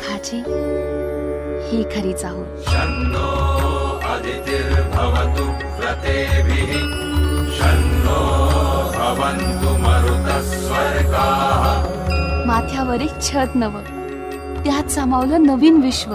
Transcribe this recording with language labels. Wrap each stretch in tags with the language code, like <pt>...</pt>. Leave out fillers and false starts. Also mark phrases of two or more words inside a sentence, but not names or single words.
<mr>सुखाची ही खरी चाहूल.</mr> <sa>शन्नो अदितिर्भवतु व्रतेभिः शन्नो भवन्तु मरुतः स्वर्गाः.</sa> <mr>माथ्यावर एक छत नवं, त्यात सामावलं नवीन विश्व.</mr>